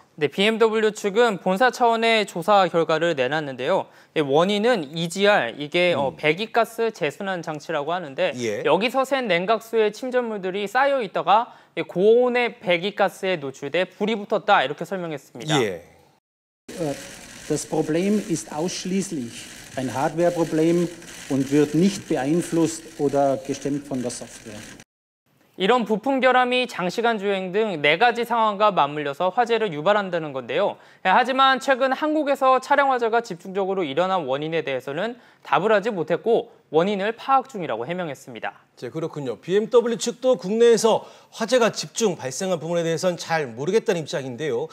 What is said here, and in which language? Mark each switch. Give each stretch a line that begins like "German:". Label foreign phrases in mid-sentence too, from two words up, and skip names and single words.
Korean: 네, BMW 측은 본사 차원의 조사 결과를 내놨는데요. 원인은 EGR, 이게 배기가스 재순환 장치라고 하는데 예. 여기서 샌 냉각수의 침전물들이 쌓여 있다가 고온의 배기가스에 노출돼 불이 붙었다 이렇게 설명했습니다. 예.
German: Das Problem ist ausschließlich ein Hardware-Problem und wird nicht beeinflusst oder gestemmt von der Software.
Korean: 이런 부품 결함이 장시간 주행 등 4가지 상황과 맞물려서 화재를 유발한다는 건데요. 하지만 최근 한국에서 차량 화재가 집중적으로 일어난 원인에 대해서는 답을 하지 못했고 원인을 파악 중이라고 해명했습니다. 네, 그렇군요. BMW 측도 국내에서 화재가 집중 발생한 부분에 대해서는 잘 모르겠다는 입장인데요.